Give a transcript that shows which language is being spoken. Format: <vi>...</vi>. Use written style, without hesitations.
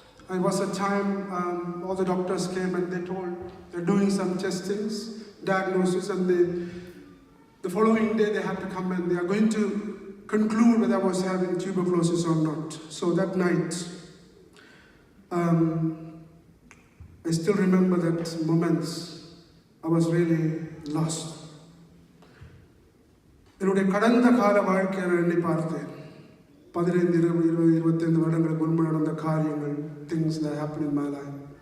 <en>It was a time all the doctors came and they told they're doing some testings, diagnosis, and the following day they had to come and they are going to conclude whether I was having tuberculosis or not. So that night, I still remember that moments. I was really lost.</en> <ta>என்னுடைய கடந்த கால வாழ்க்கையை நான் எண்ணி பார்த்தேன். 15, 20, 25 வருடங்களுக்கு முன்பு நடந்த காரியங்கள்,</ta> <en>things that happened in my life.</en>